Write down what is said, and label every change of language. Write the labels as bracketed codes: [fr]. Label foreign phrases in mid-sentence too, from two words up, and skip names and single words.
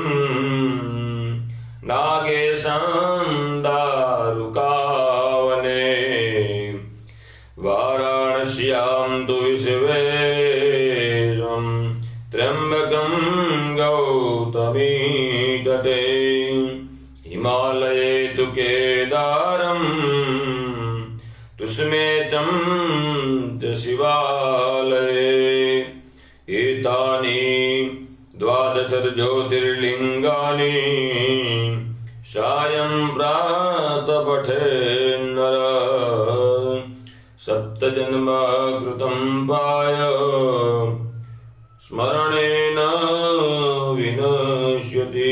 [sa] નાગેશં દારુકાવને વારાણસ્યાં તુ વિશ્વેશં ત્ર્યંબકં ગૌતમી તટે હિમાલયે તુ કેદારં તુષ્મેચં ચ શિવાલયે. एतानि द्वादश ज्योतिर्लिङ्गानि सायं प्रातः पठेन्नर. सप्तजन्म कृतं पाय स्मरणेन विनश्यति.